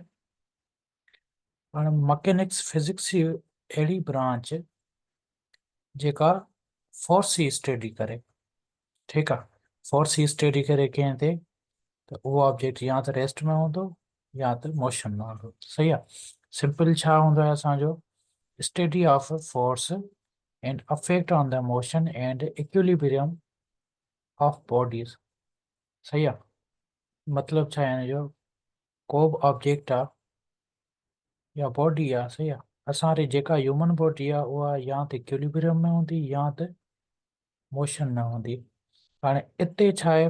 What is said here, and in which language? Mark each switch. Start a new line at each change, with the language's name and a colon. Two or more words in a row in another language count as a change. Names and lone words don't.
Sindhi: हाणे
English: mechanics physics
Sindhi: जी अहिड़ी ब्रांच जेका फोर्स जी स्टडी करे। ठीकु आहे। फोर्स जी स्टडी करे कंहिं ते त उहो ऑब्जेक्ट या त रेस्ट में हूंदो या त मोशन में हूंदो। सही आहे। सिंपल छा हूंदो आहे असांजो?
English: study of force and affect on the motion and equilibrium of bodies.
Sindhi: सही आहे। मतिलबु छा आहे हिन जो? को बि ऑब्जेक्ट आहे या बॉडी आहे। सही आहे। असांजी जेका
English: human body
Sindhi: आहे उहा या त इक्विलिब्रियम में हूंदी या त मोशन में हूंदी। हाणे हिते छा आहे?